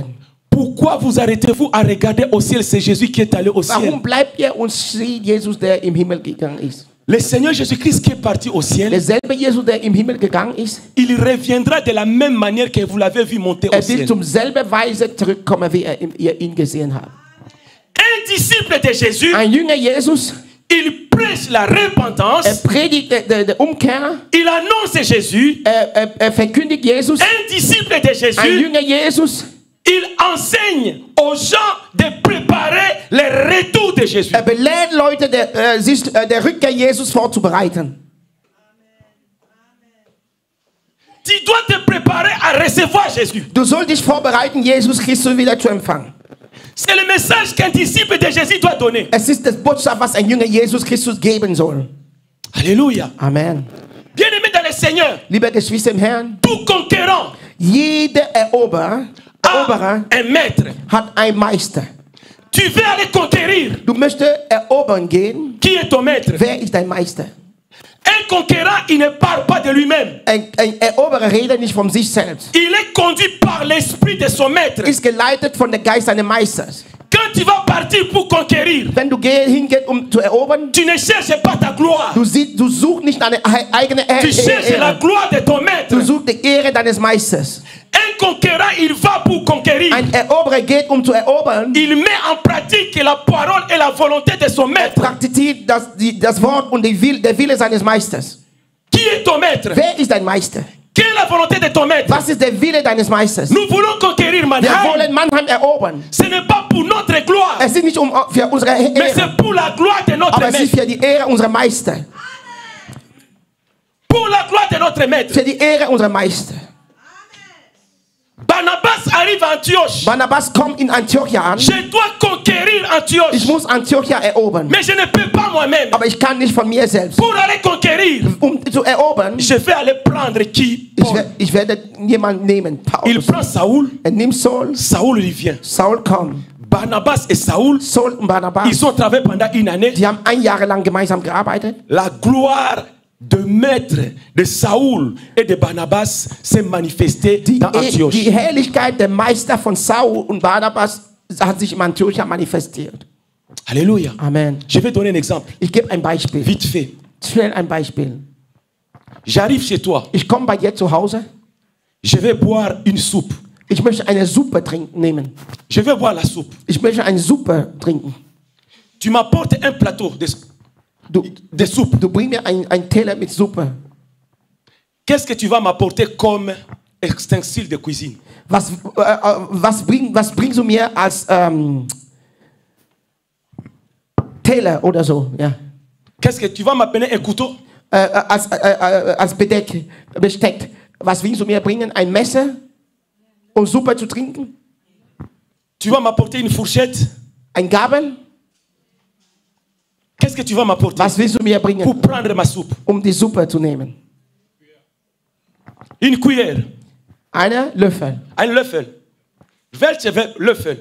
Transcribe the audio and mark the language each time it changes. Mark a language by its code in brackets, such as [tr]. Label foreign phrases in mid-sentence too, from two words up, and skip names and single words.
[fr] pourquoi vous arrêtez-vous à regarder au ciel? C'est Jésus qui est allé au ciel. [de] warum bleibt ihr und seht Jesus, der im Himmel gegangen ist? [fr] Le Seigneur Jésus-Christ qui est parti au ciel, [de] Derselbe Jesus, der im Himmel gegangen ist, [fr] il reviendra de la même manière que vous l'avez vu monter au [de] wird [fr] ciel. [de] zum selben Weise zurückkommen, wie ihr ihn gesehen habt. [fr] Un disciple de Jésus, [de] Ein Jünger Jesus, [fr] il prêche la repentance, [de] predigt die Umkehr, [fr] il annonce Jésus. [de] verkündigt Jesus. [fr] Un disciple de [de] Ein [fr] Jésus, [de] Jünger Jesus, [fr] il enseigne aux gens de préparer le retour de Jésus. [de] belehrt Leute, sich der Rückkehr Jesus vorzubereiten. [fr] Tu dois te préparer à recevoir Jésus. [de] Du sollst dich vorbereiten, Jesus Christus wieder zu empfangen. [fr] C'est le message qu'un disciple de Jésus doit donner. [de] Es ist das Botschaft, was ein Jünger Jesus Christus geben soll. [fr] Alléluia. Amen. Bien-aimé dans le Seigneur, [de] Liebe Geschwister im Herrn, [fr] tout conquérant [de] jeder Eroberer [fr] a un maître. [de] hat einen Meister. [fr] Tu veux aller conquérir. [de] Du möchtest erobern gehen. [fr] Qui est ton maître? [de] Wer ist dein Meister? [fr] Un conquérant, il ne parle pas de lui-même. [de] Ein Eroberer redet nicht von sich selbst. [fr] Il est conduit par l'esprit de son maître. [de] Ist geleitet von der Geist seines Meisters. [fr] Quand tu vas partir pour conquérir, [de] Wenn du hingehst, um zu erobern, [fr] tu ne cherches pas ta gloire. [de] du suchst nicht deine eigene [fr] Tu cherches la [de] Ehre. [fr] gloire de ton maître. [de] Du suchst die Ehre deines Meisters. [fr] Un conquérant, il va pour conquérir. [de] Ein Eroberer geht, um zu erobern. [fr] Il met en pratique la parole et la volonté de son maître. [de] Praktiziert das Wort und der Wille seines Meisters. [fr] Qui est ton maître? [de] Wer ist dein Meister? [fr] Quelle est la volonté de ton maître? [de] Was ist der Wille deines Meisters? [fr] Nous voulons conquérir [de] Wir Mannheim. wollen Mannheim erobern. [fr] Ce n'est pas pour notre gloire, [de] Es ist nicht für unsere [fr] mais [de] Ehre, [fr] c'est pour la gloire de notre [de] aber es ist [fr] maître. [de] für die Ehre unserer Meister. [fr] Pour la gloire de notre maître. [de] Für die Ehre unserer Meister. [fr] Barnabas arrive à Antioche. [de] Barnabas kommt in Antiochia an. [fr] Je dois conquérir [de] Ich [fr] Antioche. [de] muss Antiochia erobern. [fr] Mais je ne peux pas moi-même. [de] Aber ich kann nicht von mir selbst. [fr] Pour aller conquérir, [de] Um zu erobern, [fr] je vais aller prendre qui? Paul. [de] ich werde jemanden nehmen. [fr] Il [de] Paulus. [fr] prend Saoul. [de] Er nimmt Saul. [fr] Saoul, il vient. [de] Saul kommt. [fr] Barnabas et Saoul, [de] Saul und Barnabas. [fr] ils ont travaillé pendant une année. [de] Die haben 1 Jahr lang gemeinsam gearbeitet. [fr] La gloire de maître de Saoul et de Barnabas s'est manifestée dans Antioche. [de] Die Herrlichkeit der Meister von Saul und Barnabas hat sich in Antiochia manifestiert. [fr] Alléluia. Amen. Je vais donner un exemple, [de] Ich gebe ein Beispiel. [fr] vite fait. [de] Schnell ein Beispiel. [fr] J'arrive chez toi, [de] Ich komme bei dir zu Hause. [fr] je vais boire une soupe. [de] Ich möchte eine Suppe nehmen. [fr] Je vais boire la soupe. [de] Ich möchte eine Suppe trinken. [fr] Tu m'apportes un plateau de soupe. [de] Du bringst mir ein Teller mit Suppe. [fr] qu'est-ce que tu vas m'apporter comme ustensile de cuisine? [de] Was bringst du mir als Teller oder so? Ja. [fr] Qu'est-ce que tu vas m'appeler un couteau? [de] Als Besteck. Was willst du mir bringen? Ein Messer, um Suppe zu trinken? [fr] Tu vas m'apporter une fourchette? [de] Ein Gabel? [fr] Qu'est-ce que tu vas m'apporter? [de] Was willst du mir bringen? [fr] Pour prendre ma soupe. [de] Um die Suppe zu nehmen. [fr] Une cuillère. [de] Einen Löffel. Ein Löffel. Welche Löffel?